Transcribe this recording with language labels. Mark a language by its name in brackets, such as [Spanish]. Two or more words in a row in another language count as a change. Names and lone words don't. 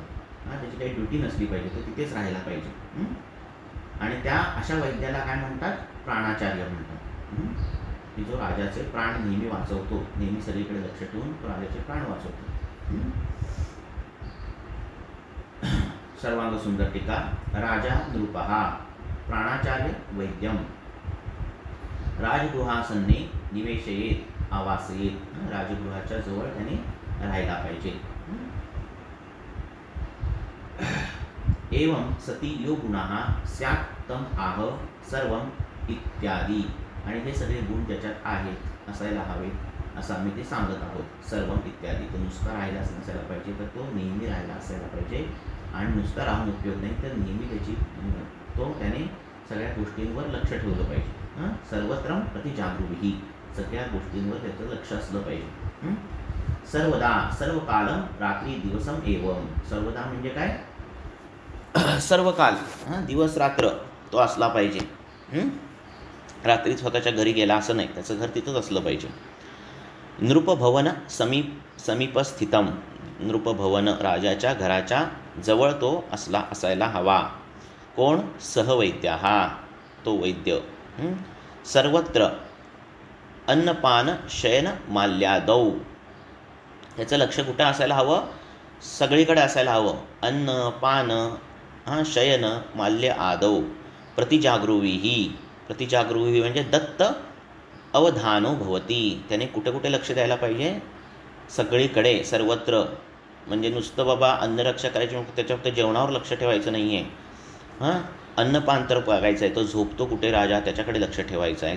[Marathi] त्याची काही ड्युटी नसली पाहिजे, तो तिथेच राहायला पाहिजे. आणि त्या अशा वैद्याला काय म्हणतात? प्राणाचार्य म्हणतात. की जो राजाचे प्राण नेहमी वाचवतो, नेहमी सगळीकडे लक्ष ठेवून तो राजाचे प्राण वाचवतो. सर्वांग सुंदर टीका. [Sanskrit] राजा नृपः प्राणाचार्य वैद्यम राजगृहासन्ने निवेशयेत आवासयेत, [Marathi] राजगृहाच्या जवळ त्याने राहायला पाहिजे. [Sanskrit] एवं सती यो गुणाः स्यात् तम आह सर्वम इत्यादी, [Marathi] आणि हे सगळे गुण ज्याच्यात आहेत असायला हवे असं आम्ही ते सांगत आहोत. [Sanskrit] सर्वम इत्यादी, [Marathi] तो नुसता राहायला नसायला पाहिजे, तर तो नेहमी राहायला असायला पाहिजे. आणि नुसता राहून उपयोग नाही, तर नेहमी त्याने सगळ्या गोष्टींवर लक्ष ठेवलं पाहिजे. [Sanskrit] सर्वत्र प्रतिजागृही, [Marathi] सगळ्या गोष्टींवर त्याचं लक्ष असलं पाहिजे. [Sanskrit] सर्वदा, सर्व कालम रात्री दिवसम एवं, [Marathi] सर्वदा म्हणजे काय? सर्व काल, दिवस रात्र तो असला पाहिजे. रात्री स्वतःच्या घरी गेला असं नाही, त्याचं घर तिथंच असलं पाहिजे. [Sanskrit] नृपभवन समीपस्थितम, [Marathi] नृपभवन राजाच्या घराच्या जवळ तो असायला हवा. कोण? सहवैद्य, तो वैद्य. [Sanskrit] सर्वत्र अन्नपान शयन माल्यादौ, [Marathi] त्याचं लक्ष कुठं असायला हवं? सगळीकडे असायला हवं. [Sanskrit] अन्न पान शयन माल्य आदौ प्रतिजागृही, [Marathi] प्रतिजागृही म्हणजे [Sanskrit] दत्त अवधानो भवती, [Marathi] त्याने कुठे कुठे लक्ष द्यायला पाहिजे? सगळीकडे, सर्वत्र. म्हणजे नुसतं बाबा अन्नरक्षा करायची मग त्याच्या फक्त जेवणावर लक्ष ठेवायचं नाही आहे. अन्नपान तर बघायचं आहे, तो झोपतो कुठे राजा त्याच्याकडे लक्ष ठेवायचं आहे.